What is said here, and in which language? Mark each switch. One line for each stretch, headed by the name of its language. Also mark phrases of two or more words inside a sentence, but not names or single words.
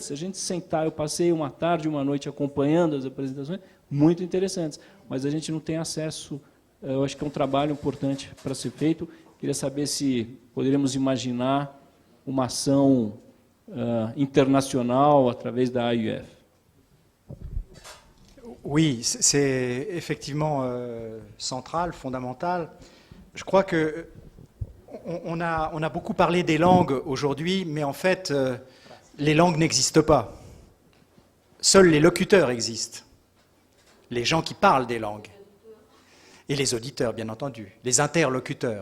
Portuguese: Se a gente sentar, eu passei uma tarde, uma noite acompanhando as apresentações, muito interessantes, mas a gente não tem acesso. Eu acho que é um trabalho importante para ser feito. Queria saber se poderíamos imaginar uma ação internacional através da AUF.
French: Oui, c'est effectivement central, fondamental. Je crois que on a beaucoup parlé des langues aujourd'hui, mais en fait, les langues n'existent pas. Seuls les locuteurs existent, les gens qui parlent des langues, et les auditeurs, bien entendu, les interlocuteurs.